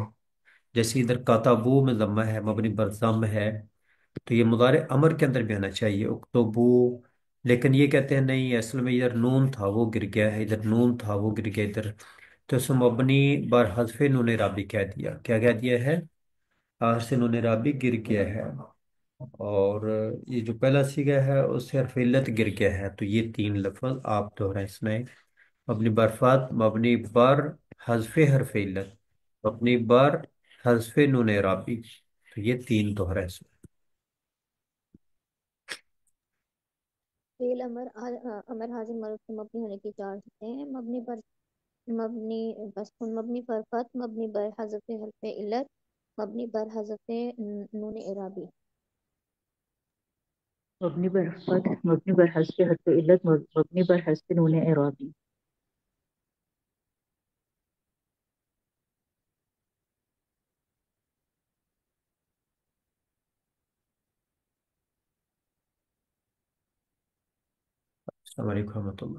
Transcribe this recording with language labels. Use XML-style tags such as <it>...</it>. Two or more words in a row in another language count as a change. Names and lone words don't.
<ur>جیسے ادھر کاتابو میں ضمہ ہے، مبنی بر ضم ہے، تو یہ مضارع امر کے اندر بھی آنا چاہیے اکتبو، لیکن یہ کہتے ہیں نہیں، اصل میں ادھر نون تھا وہ گر گیا ہے، ادھر نون تھا وہ گر گیا ادھر، تو اسے مبنی بر حذف نون رابی کہہ دیا، کیا کہہ دیا ہے؟ آخر سے نون رابی گر گیا ہے، اور یہ جو پہلا سیگا ہے اس سے حرف علت گر گیا ہے، تو یہ تین لفظ آپ دوہرائیں اس میں: مبنی برفات، مبنی بر حذف حرف علت، مبنی بر حذف نون رابی، تو یہ تین دوہرا اس میں۔ فعل امر حاضر مرد کے مبنی ہونے کی چار صورتیں ہیں: مبنی بسکون، مبنی پر فتح، مبنی بر حذف حرف علت، مبنی بر حذف نون اعرابی۔ مبنی بر فتح، مبنی بر حذف حرف علت، مبنی بر حذف نون اعرابی۔</ur> <ar>السلام علیکم ورحمۃ اللہ۔</ar>